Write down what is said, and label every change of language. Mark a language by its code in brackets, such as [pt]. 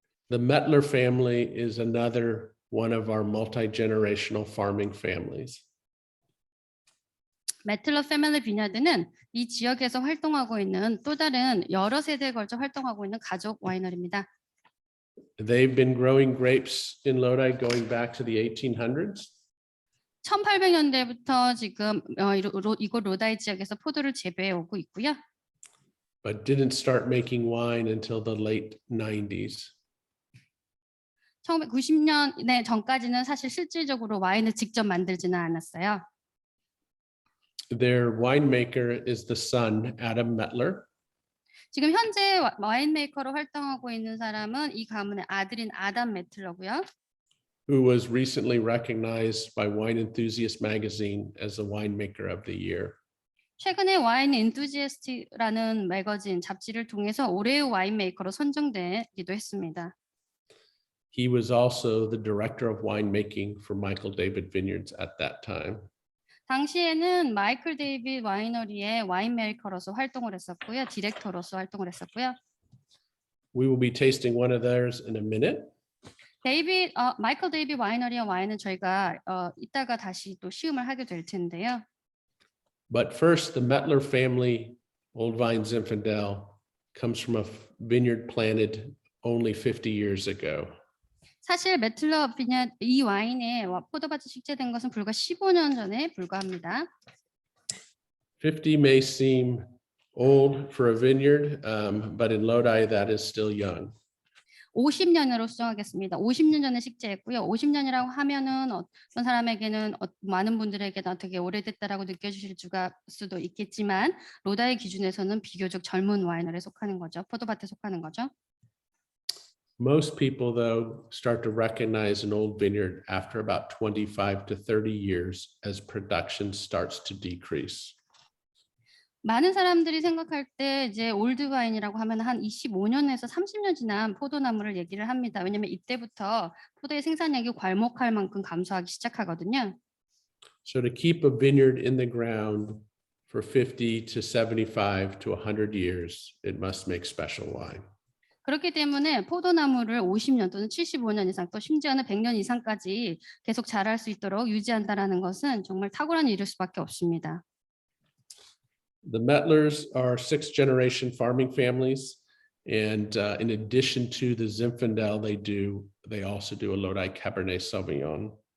[en] The Mettler family is another one of our multi-generational farming families. [ko] 메틀러 패밀리 비냐드는 이 지역에서 활동하고 있는 또 다른 여러 세대에 걸쳐 활동하고 있는 가족 와이너리입니다. [en] They've been growing grapes in Lodi going back to the 1800s. [ko] 1800년대부터 지금 이곳 로다이 지역에서 포도를 재배해 오고 있고요. [en] But didn't start making wine until the late 90s. [ko] 1990년 전까지는 사실 실질적으로 와인을 직접 만들지는 않았어요. [en] Their winemaker is the son, Adam Mettler. [ko] 지금 현재 와인 메이커로 활동하고 있는 사람은 이 가문의 아들인 아담 메틀러고요. [en] Who was recently recognized by Wine Enthusiast magazine as the winemaker of the year. [ko] 최근에 와인 엔투지애스트라는 매거진 잡지를 통해서 올해의 와인 메이커로 선정되기도 했습니다. [en] He was also the director of winemaking for Michael David Vineyards at that time. [ko] 당시에는 마이클 데이빗 와이너리의 와인 메이커로서 활동을 했었고요. 디렉터로서 활동을 했었고요. [en] We will be tasting one of theirs in a minute. [ko] 마이클 데이빗 와이너리의 와인은 저희가 이따가 다시 또 시음을 하게 될 텐데요. [en] But first, the Mettler family Old Vine Zinfandel comes from a vineyard planted only 50 years ago. [ko] 사실 메틀러 비냐 이 와인에 포도밭이 식재된 것은 불과 15년 전에 불과합니다. [en] 50 may seem old for a vineyard, but in Lodi that is still young. [ko] 50년으로 수정하겠습니다. 50년 전에 식재했고요. 50년이라고 하면은 어떤 사람에게는 많은 분들에게는 되게 오래됐다라고 느껴지실 수도 있겠지만 로다의 기준에서는 비교적 젊은 와이너리에 속하는 거죠. 포도밭에 속하는 거죠. [en] Most people, though, start to recognize an old vineyard after about 25 to 30 years as production starts to decrease. [ko] 많은 사람들이 생각할 때 이제 올드바인이라고 하면 한 25년에서 30년 지난 포도나무를 얘기를 합니다. 왜냐하면 이때부터 포도의 생산량이 괄목할 만큼 감소하기 시작하거든요. [en] So to keep a vineyard in the ground for 50 to 75 to 100 years, it must make special wine. [ko] 그렇기 때문에 포도나무를 50년 또는 75년 이상 또 심지어는 100년 이상까지 계속 자랄 수 있도록 유지한다라는 것은 정말 탁월한 일일 수밖에 없습니다. [en] The Mettlers are sixth generation farming families. And in addition to the Zinfandel, they also do a Lodi Cabernet Sauvignon.